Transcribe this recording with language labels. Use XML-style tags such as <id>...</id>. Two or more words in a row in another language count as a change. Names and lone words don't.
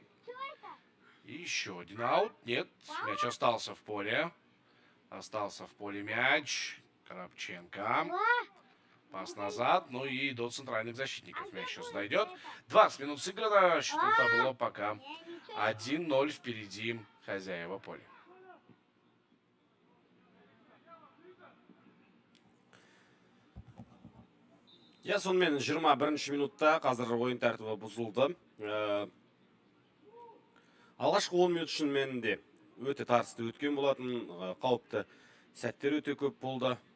<ru>И еще один аут. Нет, мяч остался в поле. Остался в поле мяч. Коробченко. Пас назад. Ну и до центральных защитников мяч сейчас дойдет. 20 минут сыграно. Счету табло пока 1-0 впереди хозяева поля.</ru> <kk>Сонымен 21 минутта қазір ойын тәртібі бұзылды. Алғашқы 10 минут шынымен де өте тартысты өткен болатын, қауіпті сәттер өте көп болды.</kk>